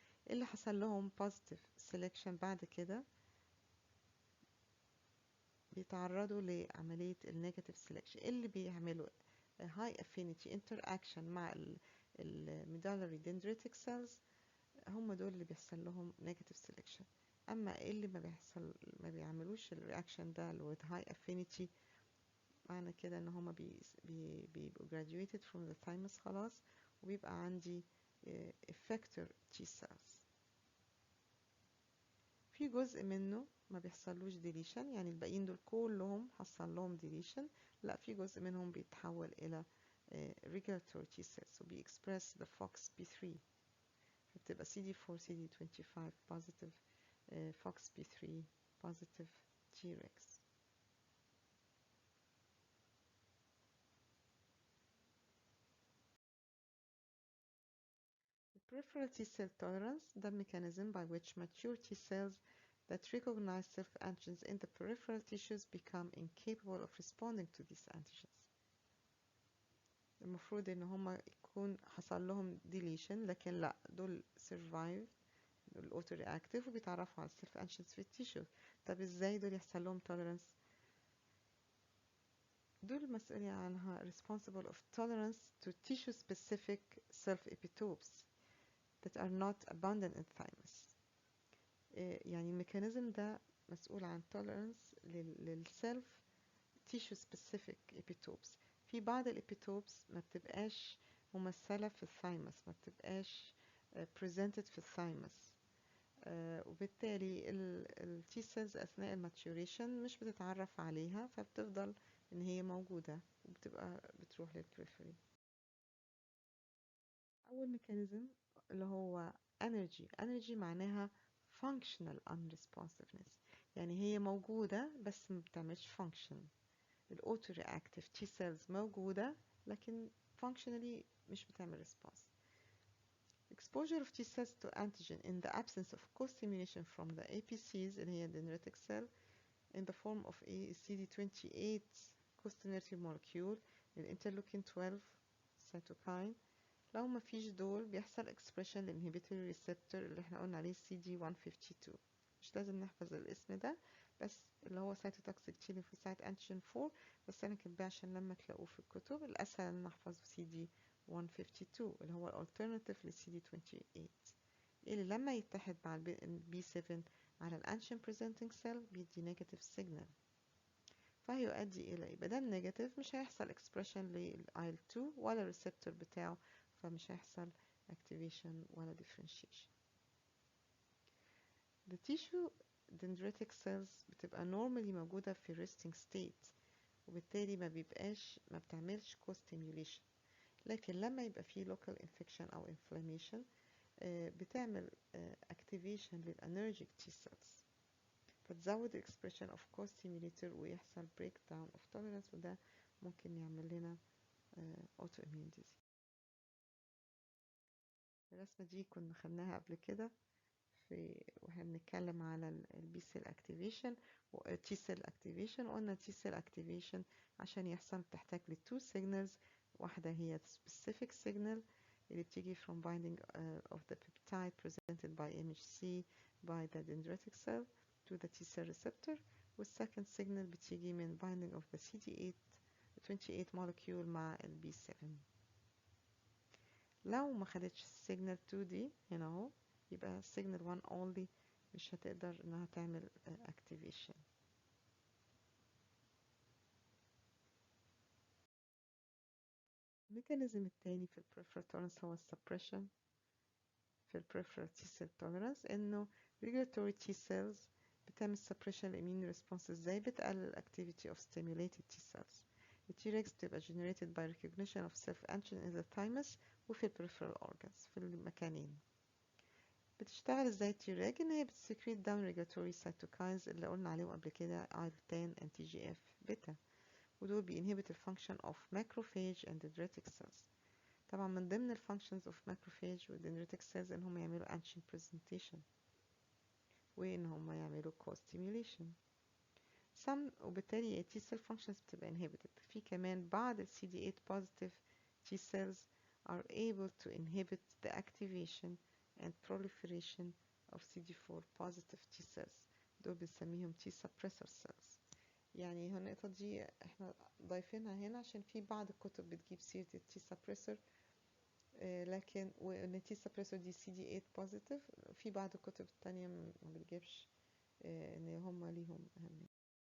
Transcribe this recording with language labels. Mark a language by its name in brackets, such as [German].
[Arabic] اللي حصل لهم [English] positive selection [Arabic] بعد كده بيتعرضوا لعملية النيجاتيف سيلكشن اللي بيعملوا [English] high affinity interaction [Arabic] مع الميدالري dendritic cells. هم دول اللي بيحصل لهم [English] negative selection. [Arabic] اما اللي ما بيعملوش الرياكشن ده [English] with high affinity [Arabic] معنى كده ان هم بيبقوا [English] graduated from the thymus [Arabic] خلاص وبيبقى عندي effector T cells. في جزء منه ما بيحصلوش ديليشن، يعني الباقيين دول كلهم حصل لهم ديليشن، لا في جزء منهم بيتحول إلى regulatory T cells وبيexpress the FOXP3، فبتبقى CD4 CD25 positive FOXP3 positive Tregs. [English] Peripheral T cell tolerance, the mechanism by which mature T cells that recognize self-antigens in the peripheral tissues become incapable of responding to these antigens. [Arabic] المفروض ان هما يكون حصل لهم deletion، لكن لا، دول survive الاوتو رياكتيف وبيتعرفوا على السيلف انشنز في التيشو. طب ازاي دول يحصل لهم [English] tolerance؟ [Arabic] دول مسؤولين عنها [English] responsible of tolerance to tissue specific self epitopes that are not abundant in thymus. [Arabic] يعني الميكانيزم ده مسؤول عن tolerance للسيلف tissue specific epitopes. في بعض الابيتوبس ما بتبقاش ممثلة في الثايمس، ما بتبقاش presented في الثايمس، وبالتالي التي سيلز أثناء الماتيوريشن مش بتتعرف عليها، فبتفضل إن هي موجودة وبتبقى بتروح للبريفري. أول ميكانيزم اللي هو energy معناها [English] functional unresponsiveness، [Arabic] يعني هي موجودة بس ما بتعملش function. الأوتو رياكتيف تي سيلز موجودة لكن functionally مش بتعمل response. [English] Exposure of T cells to antigen in the absence of co-stimulation from the APCs [Arabic] اللي هي [English] dendritic cell in the form of a CD28 co-stimulatory molecule [Arabic] الانترلوكين 12 [English] cytokine. [Arabic] لو ما فيش دول بيحصل expression للinhibitory receptor اللي احنا قلنا عليه CD152. مش لازم نحفظ الاسم ده، بس اللي هو [English] cytotoxic T lymphocyte antigen 4، [Arabic] بس انا كاتباه عشان لما تلاقوه في الكتب الاسهل ان نحفظه CD152 اللي هو الالترناتيف لل CD28 اللي لما يتحد مع البي 7 على الانشين presenting cell بيدي نيجاتيف سيجنال، فهيؤدي الى يبقى ده النيجاتيف مش هيحصل اكسبريشن للايل 2 ولا الريسبتور بتاعه، فمش هيحصل activation ولا differentiation. [English] The tissue dendritic cells [Arabic] بتبقى normally موجودة في [English] resting state، [Arabic] وبالتالي ما بتعملش co-stimulation، لكن لما يبقى فيه [English] local infection [Arabic] أو inflammation بتعمل activation للأنرجيك T cells، فتزود [English] expression of co-stimulator [Arabic] ويحصل [English] breakdown of tolerance، [Arabic] وده ممكن يعمل لنا [English] autoimmune disease. [Arabic] الرسمة دي كنا خدناها قبل كده واحنا بنتكلم على البي سيل اكتيفيشن والتي سيل اكتيفيشن، وقلنا تي سيل اكتيفيشن عشان يحصل بتحتاج لتو سيجنالز، واحدة هي [English] specific signal [Arabic] اللي بتيجي [English] from binding of the peptide presented by MHC by the dendritic cell to the T cell receptor، [Arabic] والsecond signal بتيجي من [English] binding of the CD28 molecule [Arabic] مع البي 7. لو ما خدتش signal 2 دي هنا اهو يبقى [English] signal 1 only [Arabic] مش هتقدر انها تعمل activation. الميكانيزم التاني في peripheral tolerance هو suppression. [English] في peripheral T cell tolerance انه regulatory T cells بتعمل suppression immune response. [Arabic] ازاي؟ بتقلل [English] activity of stimulated T cells. Tregs بتبقى generated by recognition of self-antigen in the thymus وفي peripheral organs [Arabic] في المكانين. بتشتغل ازاي Treg؟ ان هي بتسكريت [English] down regulatory cytokines [Arabic] اللي قلنا عليهم قبل كده [English] IL-10 and TGF beta، [Arabic] ودول بينهبت الفانكشن of macrophage and dendritic cells. طبعا من ضمن الفانكشنز of macrophage و dendritic cells ان هم يعملوا [English] antigen presentation [Arabic] وان هم يعملوا co-stimulation وبالتالي [English] T cell functions [Arabic] بتبقى inhibited. في كمان بعض ال [English] CD8 positive T cells are able to inhibit the activation and proliferation of CD4 positive T cells، [Arabic] دول بنسميهم [English] T suppressor cells. [Arabic] يعني النقطة دي احنا ضايفينها هنا عشان في بعض الكتب بتجيب سيرة ال T suppressor، لكن وان T suppressor دي CD8 positive، في بعض الكتب التانية ما بتجيبش ان هم ليهم أهمية.